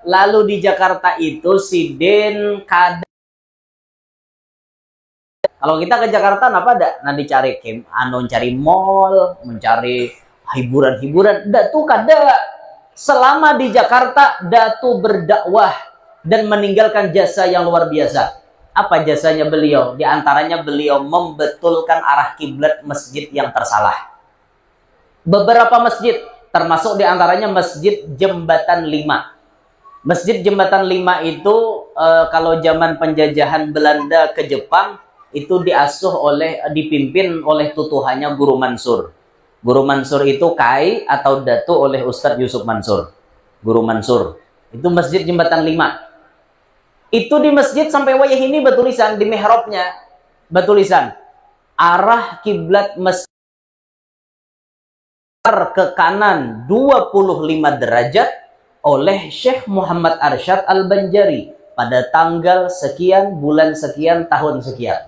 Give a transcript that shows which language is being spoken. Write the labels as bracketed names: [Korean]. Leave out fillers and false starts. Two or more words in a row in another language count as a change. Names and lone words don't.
[Banjar] Lalu di Jakarta itu si Den kada. Kalau kita ke Jakarta apa ada? Nah dicari cari mall, mencari hiburan-hiburan. Datu kada. Selama di Jakarta, Datu berdakwah dan meninggalkan jasa yang luar biasa. Apa jasanya beliau? Di antaranya beliau membetulkan arah kiblat masjid yang tersalah. Beberapa masjid, termasuk di antaranya Masjid Jembatan 5. Masjid Jembatan 5 itu kalau zaman penjajahan Belanda ke Jepang itu dipimpin oleh tutuhannya Guru Mansur. Guru Mansur itu kai atau datu oleh Ustadz Yusuf Mansur. Guru Mansur. Itu Masjid Jembatan 5. Itu di masjid sampai wayah ini bertulisan di mihrabnya, bertulisan arah kiblat masjid ke kanan 25 derajat oleh Syekh Muhammad Arsyad Al-Banjari pada tanggal sekian, bulan sekian, tahun sekian.